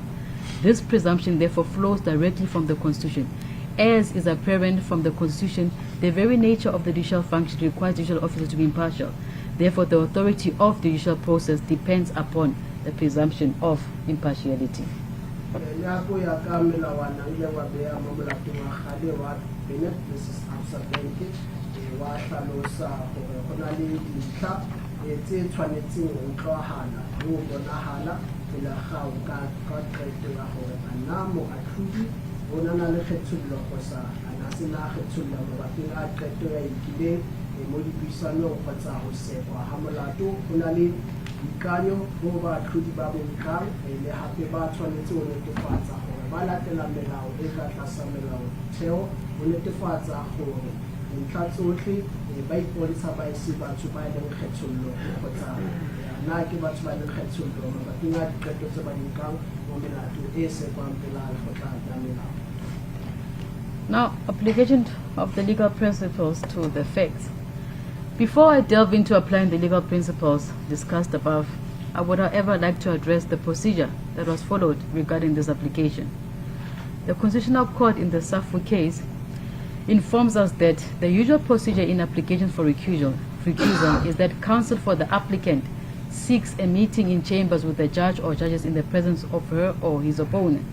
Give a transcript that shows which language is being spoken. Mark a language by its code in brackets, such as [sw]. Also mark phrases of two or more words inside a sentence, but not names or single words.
[en] This presumption therefore flows directly from the Constitution. As is apparent from the Constitution, the very nature of the judicial function requires judicial officers to be impartial. Therefore, the authority of the judicial process depends upon the presumption of impartiality. [tn] pela ga o ka qeto ya gore a na moatlhodi o na le kgethollo kgotsa a na se na kgethollo mabapi a qeto ya ikileng mo dipuisanong kgotsa go sekwa ga molato go na le dikanyo bo baatlhodi ba bonkang le gape ba tshwanetse go netefatsa gore ba latela melao e ka tlasa melaotheo go netefatsa gore dintlha tsotlhe ba ipontsha ba ise batho ba e leng kgethollo kgotsa na ke batho ba leng kgethollo mabapi a diqeto tse ba dinkang mo melato e sekwang pela lekgotla la melao. [en] Now, application of the legal principles to the facts. Before I delve into applying the legal principles discussed above, I would however like to address the procedure that was followed regarding this application. The Constitutional Court in the Safu case informs us that the usual procedure in applications for recusal is that counsel for the applicant seeks a meeting in chambers with the judge or judges in the presence of her or his opponent.